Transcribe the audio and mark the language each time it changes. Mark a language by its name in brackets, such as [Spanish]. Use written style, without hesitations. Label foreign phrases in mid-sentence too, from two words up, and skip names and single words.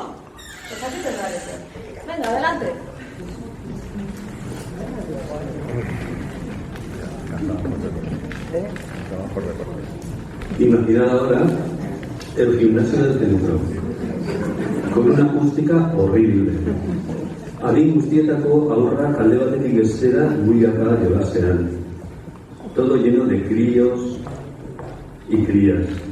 [Spanish] Pues aquí te parece. Venga, adelante. Imaginad ahora el gimnasio del centro, con una acústica horrible. [Basque] Adin guztietako aurrak alde batetik bestera guiaka jolasean. [Spanish] Todo lleno de críos y crías.